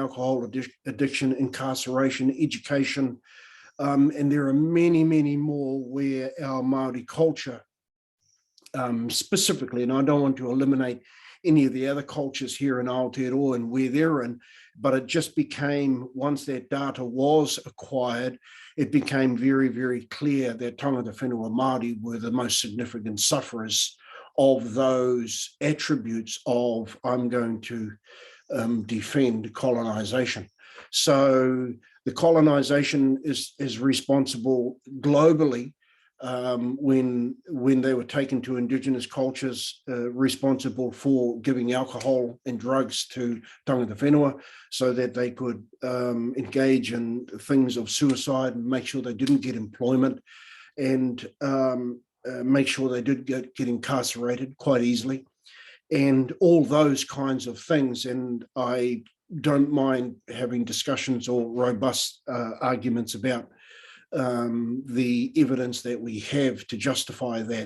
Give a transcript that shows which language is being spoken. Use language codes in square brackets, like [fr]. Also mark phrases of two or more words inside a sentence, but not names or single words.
[en] alcohol addiction, incarceration, education, and there are many more where our Māori culture specifically, and I don't want to eliminate any of the other cultures here in Aotearoa and where they're in, but it just became, once that data was acquired, it became very clear that [mi] tangata whenua [en] Māori were the most significant sufferers of those attributes of I'm going to defend colonization. So the colonization is responsible globally when they were taken to indigenous cultures, responsible for giving alcohol and drugs to [mi] tangata whenua [en] so that they could engage in things of suicide and make sure they didn't get employment, and make sure they did get incarcerated quite easily, and all those kinds of things. And I don't mind having discussions or robust arguments about the evidence that we have to justify that.